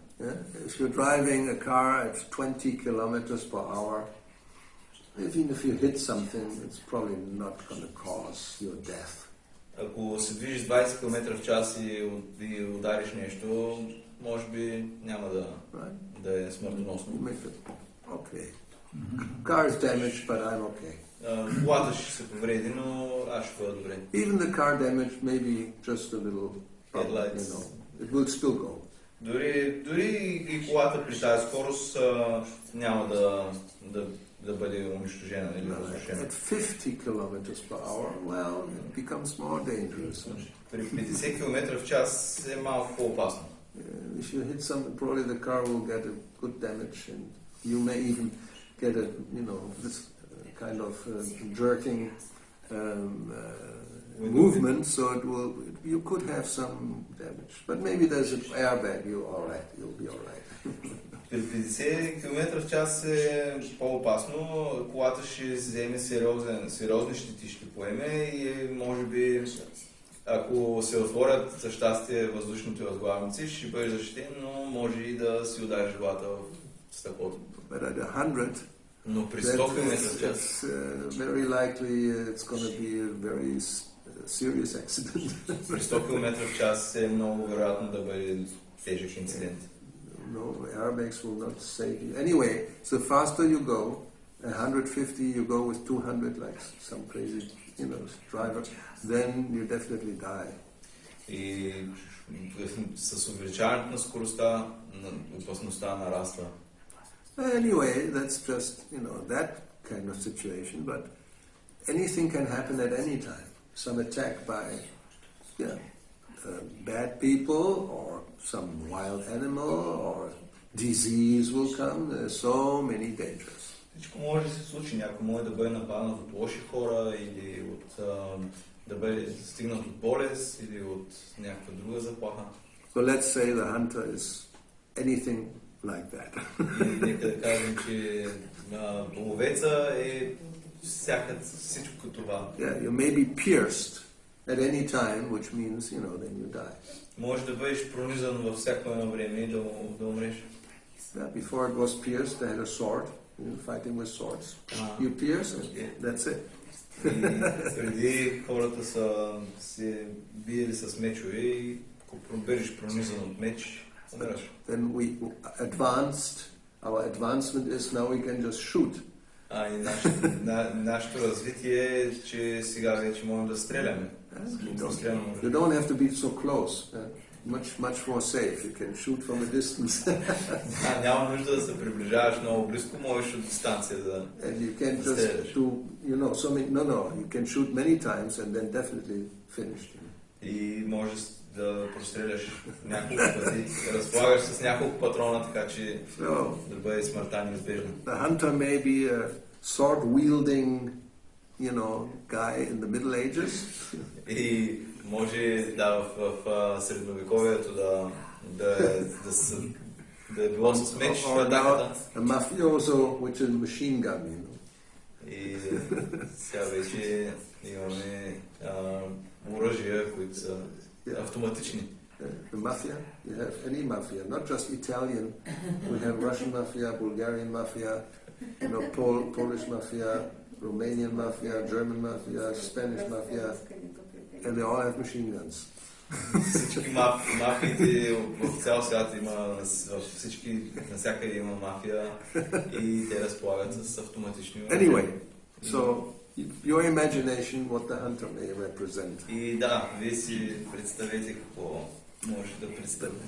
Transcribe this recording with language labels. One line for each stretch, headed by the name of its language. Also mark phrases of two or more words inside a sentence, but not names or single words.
English: Yeah? If you're driving a car at 20 kilometers per hour, even if you hit something, it's probably not going to cause your death.
Bulgarian: Ако се движиш 20 км в час и удариш нещо, може би няма да е смъртоносно.
English: Okay. Car is damaged, but I'm okay.
Bulgarian: Колата ще се повреди, но аз ще бъда добре.
English: Even the car damage, maybe just a little problem, it will still go.
Bulgarian: Дори и колата при тази скорост няма да бъде унищожена или разрушена.
English: At 50 kilometers per hour, well, it becomes more dangerous.
Bulgarian: При 50 км в час е малко по-опасно.
English: If you hit probably the car will get a good damage, and you may even get this kind of jerking movement, so you could have some damage. But maybe there's an airbag, you'll be all right.
Bulgarian: При 50 км в час е по-опасно, колата ще вземе сериозни щети, ще поеме и може би, ако се отворят за щастие въздушните възглавници, ще бъде защитен, но може и да си удари главата в стъклото.
English: But at 100,
Bulgarian: но при 100 км в час,
English: very likely it's going to be a very serious accident.
Bulgarian: При 100 км в час е много вероятно да бъде тежък инцидент.
English: No, airbags will not save you. Anyway, so faster you go, 150, you go with 200 like some crazy, driver, then you definitely die.
Bulgarian: И с увеличаването на скоростта, опасността нараства.
English: Anyway, that's just, that kind of situation, but anything can happen at any time. Some attack by, bad people, or some wild animal, or disease will come. There are so many dangers.
Bulgarian: Всичко може да се случи. Някой може да бъде нападнат от лоши хора или да бъде стигнат от болест или от някаква друга заплаха.
English: So let's say the hunter is anything like that.
Bulgarian: И нека да кажем, че ловеца е всичко като това.
English: Yeah, you may be pierced at any time, which means, then you die.
Bulgarian: Може да бъдеш пронизан във всяко едно време и да умреш.
English: Yeah, before it was pierced, they had a sword, fighting with swords. You pierce, and that's it.
Bulgarian: Преди хората са се биели с мечове и ако бъдеш пронизан от меч, умираш.
English: Then we advanced. Our advancement is now we can just shoot.
Bulgarian: И нашето развитие е, че сега вече можем да стреляме.
English: You don't have to be so close. Much more safe. You can shoot from a distance.
Bulgarian: Няма нужда да се приближаваш много близко, можеш от дистанция да
English: And you can just do, so many. No. You can shoot many times and then definitely finish.
Bulgarian: И можеш да простреляш няколко пъти, разполагаш с няколко патрона, така че да бъде смъртта неизбежна.
English: The hunter may be a sword-wielding guy in the Middle Ages.
Bulgarian: И може в средновековието да е било с меч Or атаката.
English: now a mafioso with a machine gun,
Bulgarian: И сега вече имаме оръжия, които са автоматични.
English: The mafia, you have any mafia, not just Italian. We have Russian mafia, Bulgarian mafia, Polish mafia, Romanian mafia, German mafia, Spanish mafia, and they all have machine guns.
Bulgarian: Всички мафиите в цял свят има, навсякъде има мафия и те разполагат с автоматични оръжия.
English: Anyway, so your imagination, what the hunter may represent.
Bulgarian: И да, вие си представете какво може да представите.